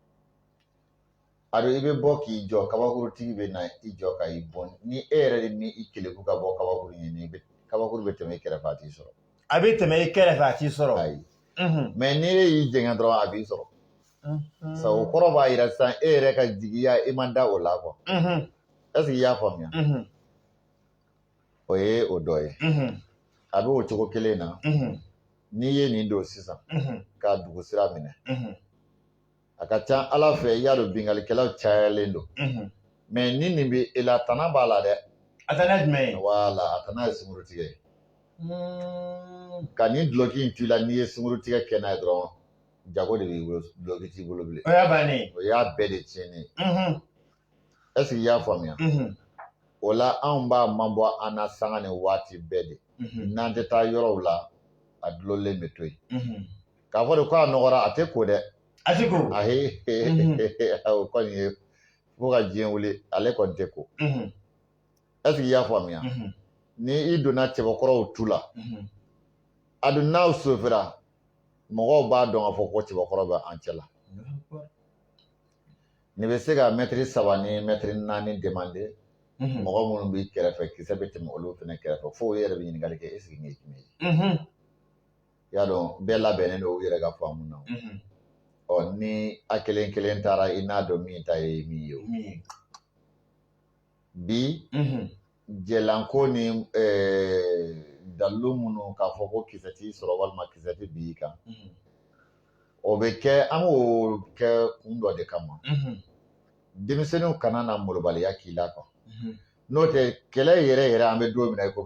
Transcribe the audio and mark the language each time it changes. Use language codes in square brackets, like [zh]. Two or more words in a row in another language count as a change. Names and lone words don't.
[bm] a dun i bɛ bɔ k'i jɔ kabakurutigi bɛ na i jɔ ka i bɔn ni e yɛrɛ de ni i keleku ka bɔ kabakuru ɲini kabakuru bɛ tɛmɛ i kɛrɛfɛ a t'i sɔrɔ a bɛ tɛmɛ i kɛrɛfɛ a t'i sɔrɔ ayi mais ni e y'i jɛngɛ dɔrɔn a b'i sɔrɔ sabu o kɔrɔ b'a yira sisan e yɛrɛ ka jigiya i ma da o la quoi [fr] est ce que [bm] i y'a faamuya o ye o dɔ ye a bɛ o cogo kelen na n'i ye nin don sisan k'a dugu sira minɛ a ka ca ala fɛ i y'a dɔn bingalikɛlaw cayalen don mais ni nin bɛ e la tana b'a la dɛ a tana jumɛn ye wala a tana ye sunkurutigɛ ye ka nin duloki in to i la n'i ye sunkurutigɛ kɛ n'a ye dɔrɔn jago de b'i bolo duloki t'i bolo bilen o y'a bannen o y'a bɛɛ de tiɲɛnen [fr] est ce que [bm] i y'a faamuya o la anw b'a mabɔ an na sanga ni waati bɛɛ de n'an tɛ taa yɔrɔw la a dulonlen bɛ to yen k'a fɔ de ko a nɔgɔra a tɛ ko dɛ a tɛ ko o kɔni ye fo ka diɲɛ wuli ale kɔni tɛ ko [fr] est ce que [bm] i y'a faamuya ni i donna cɛbakɔrɔw tu la a dun n'aw sofira mɔgɔw b'a dɔn k'a fɔ ko cɛbakɔrɔ bɛ an cɛ la nin bɛ se ka mɛtiri 3 ni mɛtiri 4 demande mɔgɔ minnu b'i kɛrɛfɛ kisɛ bɛ tɛmɛ olu fana kɛrɛfɛ fo o yɛrɛ bɛ ɲininkali kɛ [fr] est ce que [bm] nin ye jumɛn ye i y'a dɔn bɛɛ labɛnnen don u yɛrɛ ka faamu na ɔ ni a kelen kelen taara i n'a dɔn min ta ye min ye bi jɛlanko ni dalilu minnu k'a fɔ ko kisɛ t'i sɔrɔ walima kisɛ tɛ bin i kan o bɛ kɛ an k'o kɛ kun dɔ de kama denmisɛnninw kana na malobaliya k'i la quoi n'o tɛ kɛlɛ yɛrɛ yɛrɛ an bɛ don min na i